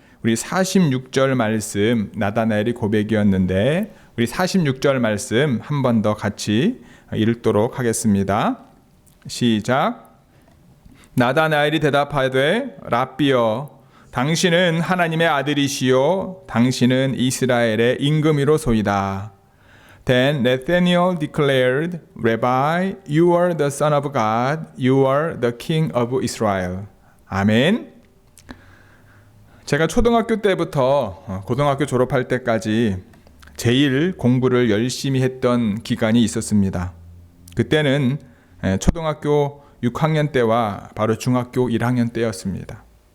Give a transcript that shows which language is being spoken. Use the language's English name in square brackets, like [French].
[Korean] 우리 46절 말씀, 나다나엘이 고백이었는데 우리 46절 말씀 한 번 더 같이 읽도록 하겠습니다. 시작. 나다나엘이 대답하되 랍비여, 당신은 하나님의 아들이시요 당신은 이스라엘의 임금이로소이다. [English] Then Nathanael declared, Rabbi, you are the Son of God, you are the King of Israel. [Korean] 아멘. 제가 초등학교 때부터 고등학교 졸업할 때까지 제일 공부를 열심히 했던 기간이 있었습니다. 그때는 초등학교 6학년 때와 바로 중학교 1학년 때였습니다.